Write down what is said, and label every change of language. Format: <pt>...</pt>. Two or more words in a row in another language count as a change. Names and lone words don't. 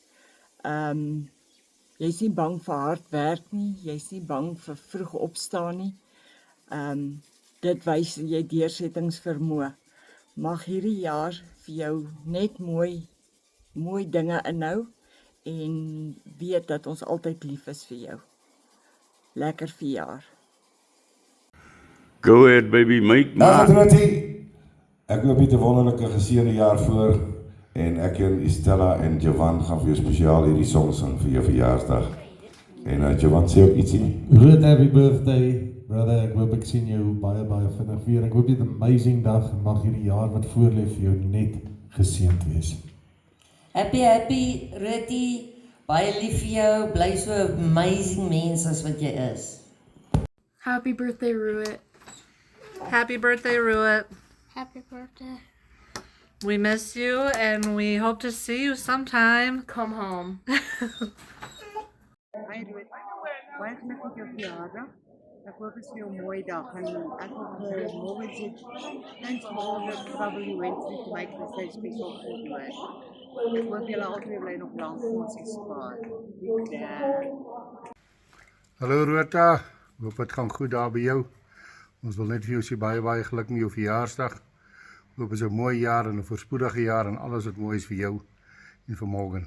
<af>Jy's nie bang vir hard werk nie, jy's nie bang vir vroeg opstaan nie. Dit wys jy deursettingsvermoë. Mag hierdie jaar vir jou net mooi dinge inhou en weet dat ons altyd lief is vir jou. Lekker verjaar.</af> <en>Go ahead baby, make</en> <af>Dag Rutie. Ek hoop jy het 'n wonderlike geseënde jaar voor en ek en Estella en Jovan gaan vir jou spesiaal hierdie song sing vir jou verjaarsdag. En Jovan sê ook ietsie. Ruud,</af> <en>happy birthday, brother.</en> <af>Ek hoop ek sien jou baie vinnig weer. Ek hoop jy het 'n amazing dag en mag hierdie jaar wat voor lê vir jou net geseënd wees. Happy Rutie. Baie lief vir jou. Bly so 'n amazing mens as wat jy is.</af> <en>Happy birthday, Ruud. Happy birthday, Ruud. Happy birthday. We miss you and we hope to see you sometime. Come home.</en> <af>Hi Ruud, baie geluk met jou verjaardag. Ek hoop dit is vir jou 'n mooi dag en ek hoop môre is</af> <en>thanks for all the trouble you went through to make this so special for you.</en> <af>Ek hoop julle altyd bly nog lank vir ons spaar. Hallo Rota, hoop dit gaan goed daar by jou. Ons wil net vir jou sê baie geluk met jou verjaarsdag. Hoop dit is 'n mooi jaar en 'n voorspoedige jaar en alles wat mooi is vir jou en vir môre.</af>